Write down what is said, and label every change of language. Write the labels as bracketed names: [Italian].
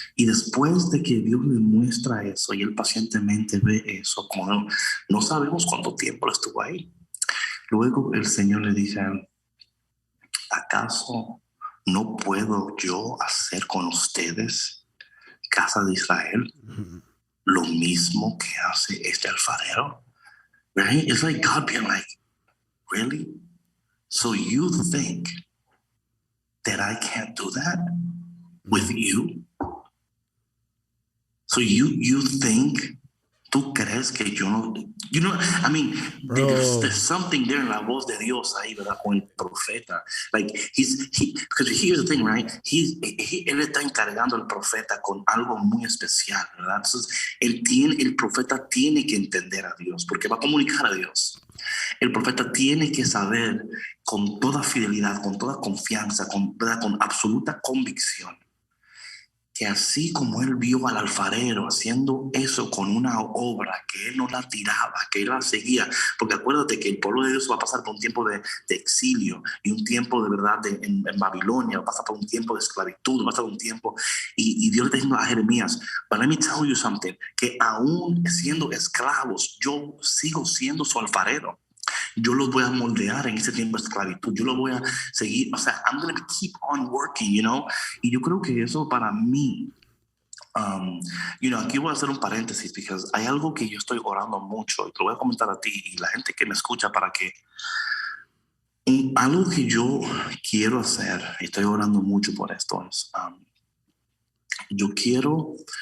[Spanish] Y después de que Dios le muestra eso y él pacientemente ve eso, como no sabemos cuánto tiempo él estuvo ahí. Luego el Señor le dice a él, ¿acaso no puedo yo hacer con ustedes, casa de Israel, lo mismo que hace este alfarero? [English] Right? It's like God being like, really? So you think that I can't do that with you? So you think, [Spanish] ¿tú crees que yo no? [English] You know, I mean, there's something there [Spanish] en la voz de Dios ahí, ¿verdad? Con el profeta. [English] Like, because here's the thing, right? [Spanish] Él está encargando al profeta con algo muy especial, ¿verdad? Entonces, el profeta tiene que entender a Dios, porque va a comunicar a Dios. El profeta tiene que saber con toda fidelidad, con toda confianza, ¿verdad? Con absoluta convicción, que así como él vio al alfarero haciendo eso con una obra, que él no la tiraba, que él la seguía, porque acuérdate que el pueblo de Dios va a pasar por un tiempo de exilio y un tiempo de verdad en Babilonia, va a pasar por un tiempo de esclavitud, va a pasar un tiempo, y Dios le está diciendo a Jeremías, [English] but let me tell you something, [Spanish] que aún siendo esclavos, yo sigo siendo su alfarero. Yo los voy a moldear en ese tiempo de esclavitud. Yo lo voy a seguir. [English] O sea, I'm going to keep on working, you know. [Spanish] Y yo creo que eso para mí, aquí voy a hacer un paréntesis, porque hay algo que yo estoy orando mucho y te lo voy a comentar a ti y la gente que me escucha para que algo que yo quiero hacer, y estoy orando mucho por esto, es yo quiero...